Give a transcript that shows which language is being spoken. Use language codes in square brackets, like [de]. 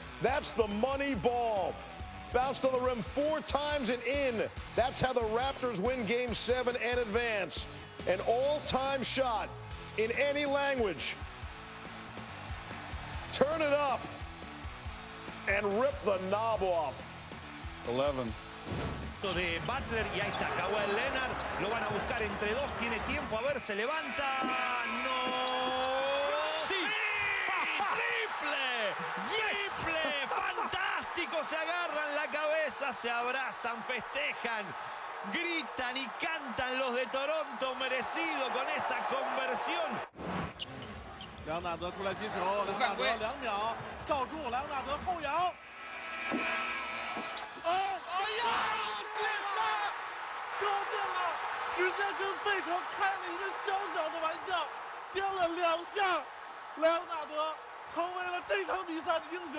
[en] That's the money ball. Bounced on the rim 4 times and in. That's how the Raptors win Game 7 and advance. An all-time shot in any language. Turn it up and rip the knob off. 11. [es] De Butler y ahí está Kawhi Leonard, lo van a buscar entre dos, tiene tiempo, a ver, se levanta, no, sí, triple, triple, fantástico, se agarran la cabeza, se abrazan, festejan, gritan y cantan los de Toronto, merecido con esa conversión. [zh] 梁纳德出来接球，梁纳德2秒，罩住，梁纳德后摇。哦，哎呀，对了，说对了，时间跟费城开了一个小小的玩笑，颠了2下，梁纳德成为了这场比赛的英雄。